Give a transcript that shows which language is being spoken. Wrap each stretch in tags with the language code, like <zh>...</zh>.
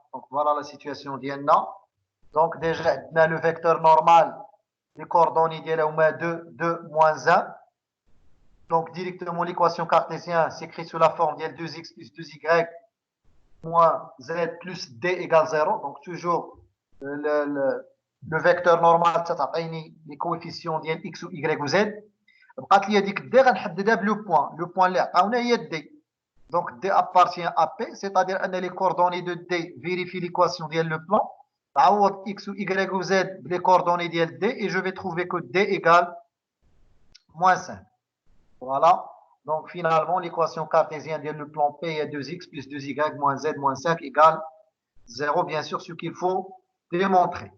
<fr>Donc, voilà la situation d'Ienna. Donc, déjà, on a le vecteur normal, les coordonnées d'Ienna, on met 2, 2, moins 1. Donc, directement, l'équation cartésienne s'écrit sous la forme d'Ienna 2x plus 2y moins z plus d égale 0. Donc, toujours le vecteur normal, les coefficients</fr> <ar>ديال</ar> <fr>x ou y ou z.</fr> <ar>بقات لي هذيك d غنحددها بلو بوان. لو بوان اللي عطاونا هي d.</ar> <fr>Donc, d appartient à p, c'est-à-dire</fr> <ar>ان</ar> <fr>les coordonnées de d vérifient l'équation</fr> <ar>ديال</ar> <fr>le plan.</fr> <ar>تعوض</ar> <fr>x ou y ou z les coordonnées</fr> <ar>ديال</ar> <fr>d et je vais trouver que d égale moins 5. Voilà. Donc, finalement, l'équation cartésienne de le plan P est 2x plus 2y moins z moins 5 égale 0, bien sûr, ce qu'il faut démontrer.</fr>